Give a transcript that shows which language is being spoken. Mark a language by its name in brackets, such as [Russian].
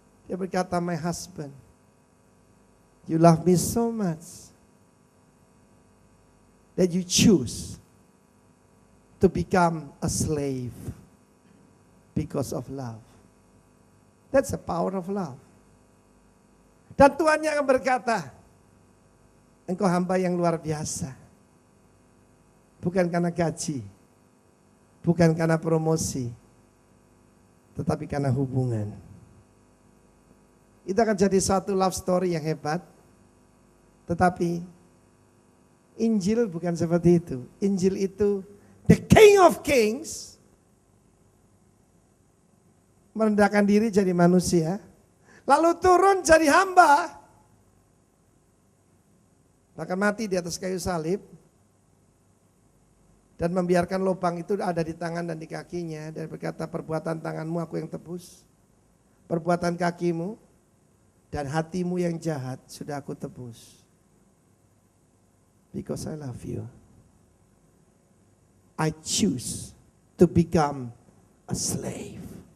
[Indonesian] Dia berkata, [English] my husband, you love me so much that you choose to become a slave because of love. That's the power of love. [Indonesian] Dan Tuhannya akan berkata, engkau hamba yang luar biasa. Bukan karena gaji, bukan karena promosi, tetapi karena hubungan. Itu akan jadi suatu [English] love story [Indonesian] yang hebat. Tetapi Injil bukan seperti itu. Injil itu [English] the King of Kings [Indonesian] merendahkan diri jadi manusia, lalu turun jadi hamba, bahkan mati di atas kayu salib. Dan membiarkan lubang itu ada di tangan dan di kakinya. Dan berkata, perbuatan tanganmu aku yang tebus. Perbuatan kakimu dan hatimu yang jahat sudah aku tebus. [English] Because I love you. I choose to become a slave.